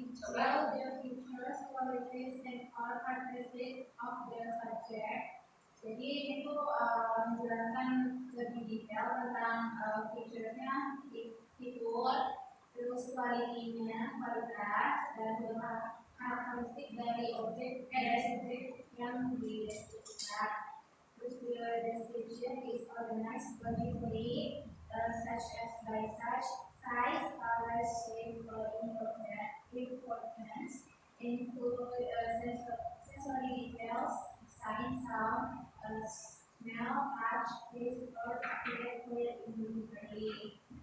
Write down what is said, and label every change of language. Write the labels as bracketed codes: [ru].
[en] Well, the features, qualities, and or characteristics of the subject. [id] Jadi itu menjelaskan lebih detail tentang featuresnya, fitur, terus kualitinya, kualitas, dan juga karakteristik dari objek, dari subjek yang dideskripsikan. [en] Terus the description is organized logically, such as by size, color, shape, or importance, include sensory details, sight, sound, smell, touch, taste, or appear clear immediately.